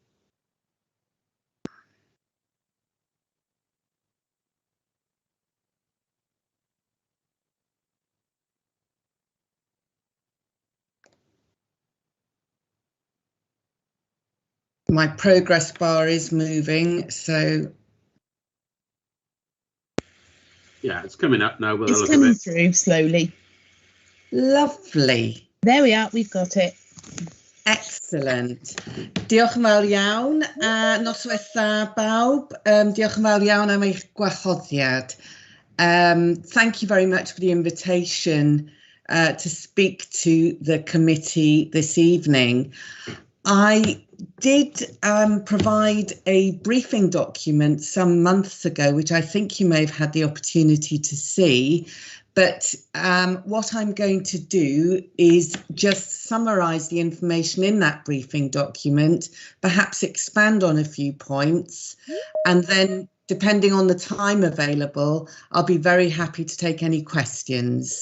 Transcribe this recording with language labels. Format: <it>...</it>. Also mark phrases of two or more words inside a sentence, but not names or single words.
<en>My progress bar is moving, so. Yeah, it's coming up now. It's coming through slowly. Lovely. There we are, we've got it. Excellent.</en> <cy>Diolch yn fawr iawn. Noswaith dda bawb. Diolch yn fawr iawn am eich gwahoddiad.</cy> <en>Thank you very much for the invitation to speak to the committee this evening. I did provide a briefing document some months ago, which I think you may have had the opportunity to see, But what I'm going to do is just summarise the information in that briefing document, perhaps expand on a few points, and then, depending on the time available, I'll be very happy to take any questions.</en>